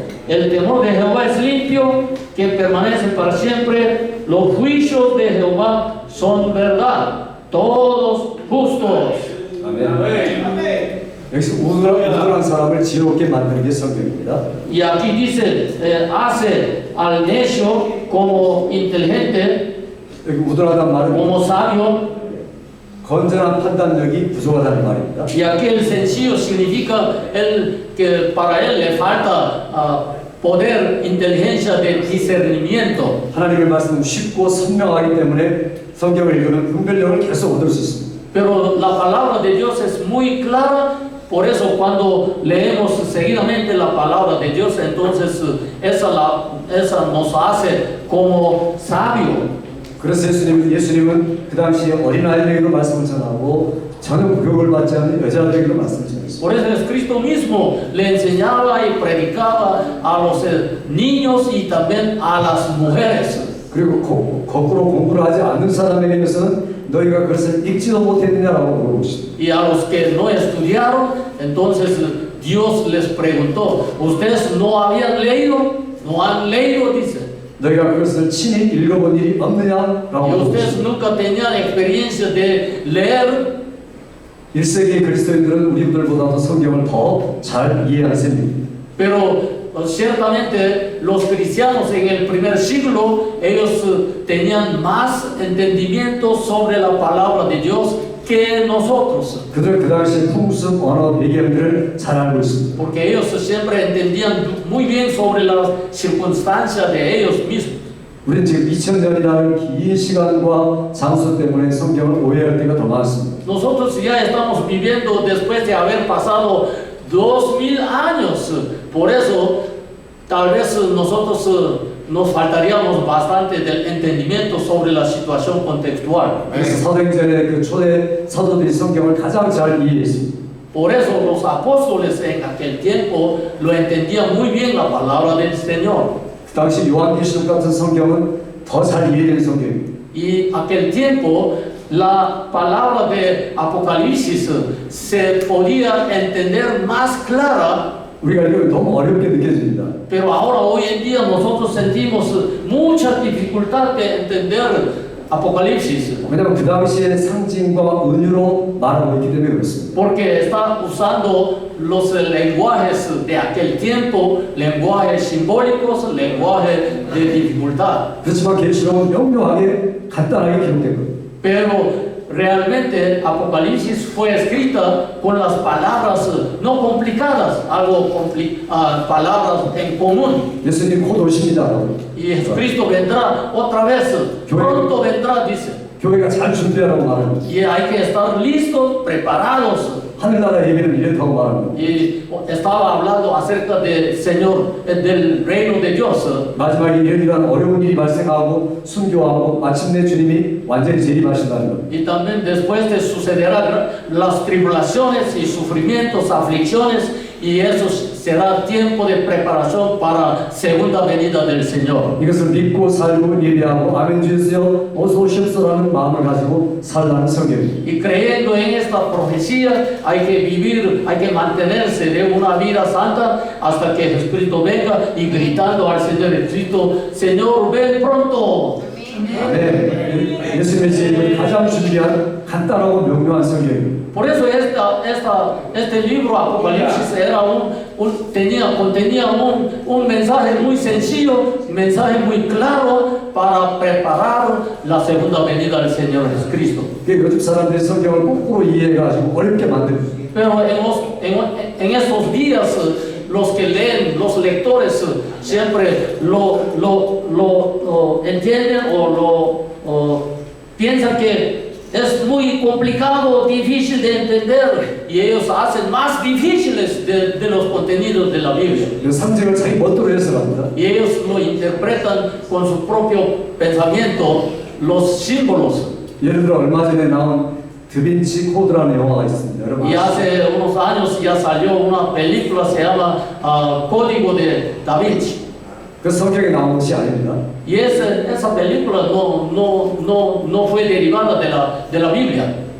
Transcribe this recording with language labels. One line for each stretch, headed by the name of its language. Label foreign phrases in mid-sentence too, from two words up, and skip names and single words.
Spanish: El temor de Jehová es limpio, que permanece para siempre. Los juicios de Jehová son verdad, todos justos.
Korean: 아멘. 여기서 우둔한 사람을 지혜롭게 만드는 게 성경입니다.
Spanish: Y aquí dice, hace al necio como inteligente,
Korean: 여기 우둔하다는 말은
Spanish: como sabio.
Korean: 건전한 판단력이 부족하다는 말입니다.
Spanish: Y aquí el sencillo significa que para él le falta poder, inteligencia de discernimiento.
Korean: 하나님의 말씀은 쉽고 선명하기 때문에 성경을 읽으면 분별력을 계속 얻을 수 있습니다.
Spanish: Pero la palabra de Dios es muy clara, por eso cuando leemos seguidamente la palabra de Dios, entonces esa nos hace como sabio.
Korean: 그래서 예수님은 그 당시에 어린아이들에게도 말씀을 전하고 전혀 교육을 받지 않는 여자들에게도 말씀을 전했습니다.
Spanish: Por eso Cristo mismo le enseñaba y predicaba a los niños y también a las mujeres.
Korean: 그리고 거꾸로 공부를 하지 않는 사람에게서는 너희가 그것을 읽지도 못했느냐라고 물어보십니다.
Spanish: Y a los que no estudiaron, entonces Dios les preguntó: ¿ustedes no habían leído? ¿No han leído? Dice.
Korean: 너희가 그것을 친히 읽어본 일이 없느냐라고
Spanish: Y ustedes
Korean: 물어보십니다.
Spanish: nunca tenían experiencia de leer.
Korean: 1세기 그리스도인들은 우리들보다도 성경을 더 잘 이해한 셈입니다.
Spanish: Pero ciertamente los cristianos en el primer siglo, ellos tenían más entendimiento sobre la palabra de Dios que nosotros.
Korean: 그들 그 당시의 풍습, 언어, 배경들을 잘 알고 있습니다.
Spanish: Porque ellos siempre entendían muy bien sobre las circunstancias de ellos mismos.
Korean: 우리는 지금 2000년이라는 긴 시간과 장소 때문에 성경을 오해할 때가 더 많습니다.
Spanish: Nosotros ya estamos viviendo después de haber pasado 2000 años. Por eso, tal vez nosotros nos faltaríamos bastante del entendimiento sobre la situación contextual.
Korean: 그래서 사도행전의 그 초대 사도들이 성경을 가장 잘 이해했습니다.
Spanish: Por eso los apóstoles en aquel tiempo lo entendían muy bien la palabra del Señor.
Korean: 그 당시 요한계시록 같은 성경은 더 잘 이해된 성경입니다.
Spanish: Y aquel tiempo la palabra de Apocalipsis se podía entender más clara,
Korean: 우리가 이걸 너무 어렵게 느껴집니다.
Spanish: pero ahora hoy en día nosotros sentimos mucha dificultad de entender Apocalipsis,
Korean: 왜냐하면 그 당시에 상징과 은유로 말하고 있기 때문에 그렇습니다.
Spanish: porque está usando los lenguajes de aquel tiempo, lenguajes simbólicos, lenguajes de dificultad.
Korean: 그렇지만 계시록은 명료하게 간단하게 기록된 거예요.
Spanish: Pero realmente Apocalipsis fue escrita con las palabras no complicadas, palabras en común.
Korean: 예수님 곧 오십니다.
Spanish: Y Jesucristo vendrá otra vez, pronto vendrá, dice.
Korean: 교회가 잘 준비하라고 말합니다.
Spanish: Y hay que estar listos, preparados.
Korean: 하늘나라 예배는 이렇다고 말합니다.
Spanish: Y estaba hablando acerca del Señor, del reino de Dios.
Korean: 마지막에 이런 어려운 일이 발생하고 순교하고 마침내 주님이 완전히 재림하신다는 것.
Spanish: Y también después de sucederán las tribulaciones y sufrimientos, aflicciones, y eso será tiempo de preparación para segunda venida del Señor.
Korean: 이것을 믿고 살고 예배하고 아멘 주여 어서 오십소라는 마음을 가지고 살라는 성경입니다.
Spanish: Y creyendo en esta profecía hay que vivir, hay que mantenerse de una vida santa hasta que Jesucristo venga y gritando al Señor Jesucristo, Señor, ven pronto.
Korean: 아멘. 예수님의 재림을 가장 준비한 간단하고 명료한 성경입니다.
Spanish: Por eso este libro Apocalipsis era contenía un mensaje muy sencillo, un mensaje muy claro para preparar la segunda venida del Señor Jesucristo.
Korean: 요즘 사람들이 성경을 거꾸로 이해해가지고 어렵게 만듭니다.
Spanish: Pero en estos días los que leen, los lectores siempre lo entienden o piensan que es muy complicado, difícil de entender y ellos hacen más difíciles de los contenidos de la Biblia.
Korean: 상징을 자기 멋대로 해석합니다.
Spanish: Y ellos lo interpretan con su propio pensamiento, los símbolos.
Korean: 예를 들어 얼마 전에 나온 드빈치 코드라는 영화가 있습니다. 여러분
Spanish: Y hace unos años ya salió una película, se llama Código de Da Vinci.
Korean: 그 성경에 나온 것이 아닙니다.
Spanish: Y esa película no fue derivada de la Biblia.